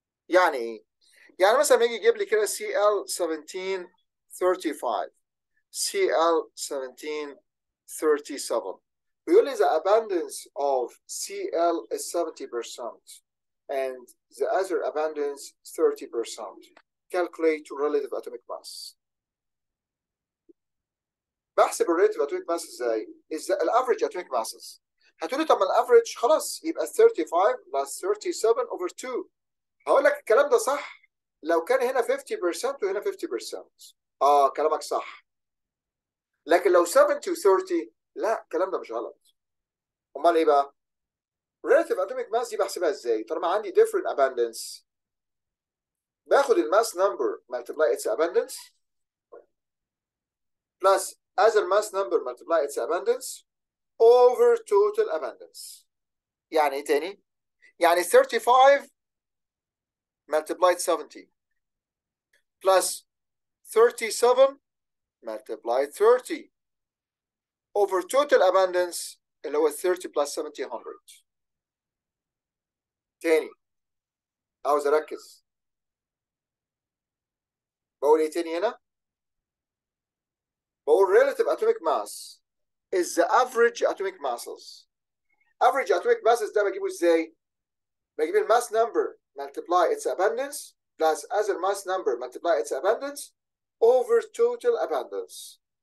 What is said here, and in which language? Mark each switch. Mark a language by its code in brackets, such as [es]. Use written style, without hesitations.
[ar] يعني ايه؟ يعني مثلا يجي يجيب لي كده Cl1735 Cl1737 بيقول لي [en] the abundance of Cl is 70% and the other abundance 30%. Calculate relative atomic mass. بحسب relative atomic mass ازاي؟ الافريج atomic masses. [ar] هتقولي طب ما الافريج خلاص يبقى 35 plus 37 over 2. هقول لك الكلام ده صح لو كان هنا 50% وهنا 50%. كلامك صح. لكن لو 70 و 30 لا، الكلام ده مش غلط. امال ايه بقى؟ [en] relative atomic mass [ar] دي بحسبها ازاي؟ طالما عندي [en] different abundance، باخد الماس number multiply its abundance plus other mass number multiply its abundance over total abundance. [ar] يعني ايه تاني؟ يعني [en] 35 multiplied 70 plus 37 multiplied 30 over total abundance [ar] اللي هو 30 plus 70 100. تاني عاوز اركز، بقول ايه تاني هنا؟ بقول [en] relative atomic mass is the average atomic masses. average atomic masses [ar] ده بجيبه ازاي؟ بجيب الماس [en] number multiply its abundance plus other mass number multiply its abundance over total abundance.